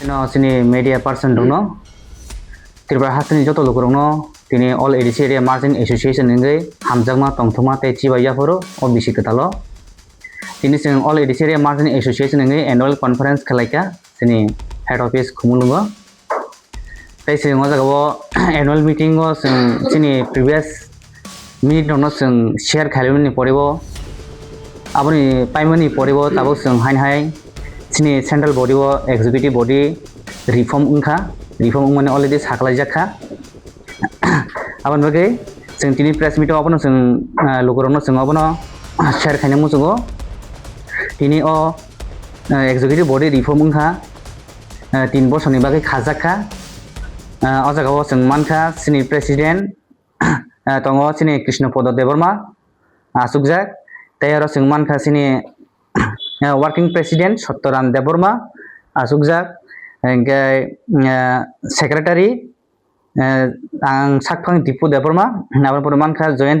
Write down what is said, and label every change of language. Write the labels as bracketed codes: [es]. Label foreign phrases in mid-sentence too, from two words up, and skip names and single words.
[trp] No, sini [en] media person [trp] dong. Tirba hasil joto lokurong tini [en] all ADC area margin association [trp] ngai hamjangma tongthoma te chibaya foro o bisi ketalo. Tini sing [en] all ADC area margin association [trp] ngai [en] annual conference [trp] khalaika sini [en] head office [trp] khumulungo. Tai sing ojaga bo [en] annual meeting [trp] o sini [en] previous minute [trp] no sing share khalimani poribo. Aboni paimani poribo tabo sing hai sini [en] central body [trp] o [en] executive body reform reform [trp] mane already saklai jakha abon bage sing tini [en] press meet [trp] abono sing lokorno sing abono share khaina musugo tini o [en] executive body reform [trp] 3 bosorni bage khajakha o jaga o sing mankha sini president tongo sini Krishnapodo Deborma asukjak tayaro sing mankha sini [en] working president [trp] Sottoram Deborma asukjak engke secretary ang sakphang Dipu Deborma nabon pura mankha joint